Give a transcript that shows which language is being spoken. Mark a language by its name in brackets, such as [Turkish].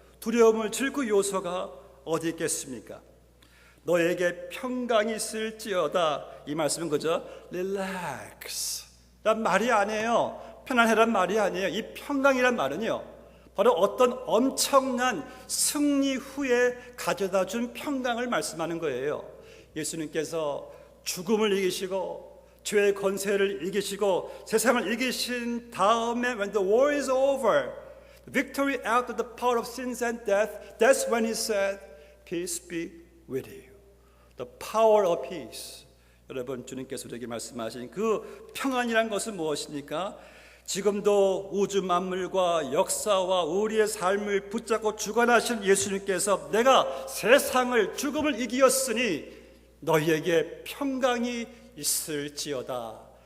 [Korean] 두려움을 줄 그 요소가 어디 있겠습니까? 너에게 평강이 있을지어다. 이 말씀은 그저 relax 란 말이 아니에요. 편안해란 말이 아니에요. 이 평강이란 말은요, 바로 어떤 엄청난 승리 후에 가져다 준 평강을 말씀하는 거예요. 예수님께서 죽음을 이기시고 죄의 권세를 이기시고 세상을 이기신 다음에 [English] when the war is over, victory out of the power of sins and death, that's when he said, peace be with you. The power of peace. [Korean] 여러분, 주님께서 우리에게 말씀하신 그 평안이란 것은 무엇입니까? 지금도 우주 만물과 역사와 우리의 삶을 붙잡고 주관하신 예수님께서 내가 세상을 죽음을 이기었으니 너희에게 평강이 있을지어다.